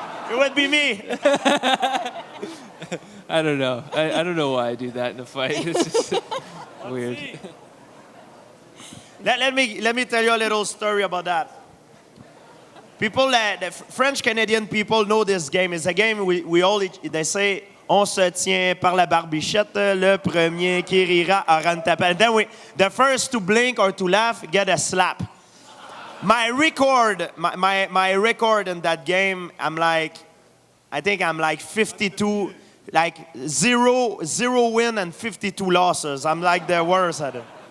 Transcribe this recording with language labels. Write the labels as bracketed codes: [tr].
[en] It would be me. I don't know. I don't know why I do that in a fight. It's just weird. Let me tell you a little story about that. People, the French-Canadian people know this game. It's a game they say, [fr] on se tient par la barbichette, le premier qui rira aura une tapette. [en] And then the first to blink or to laugh get a slap. My record, my record in that game, I think I'm like 52, like zero win and 52 losses. I'm like the worst at it.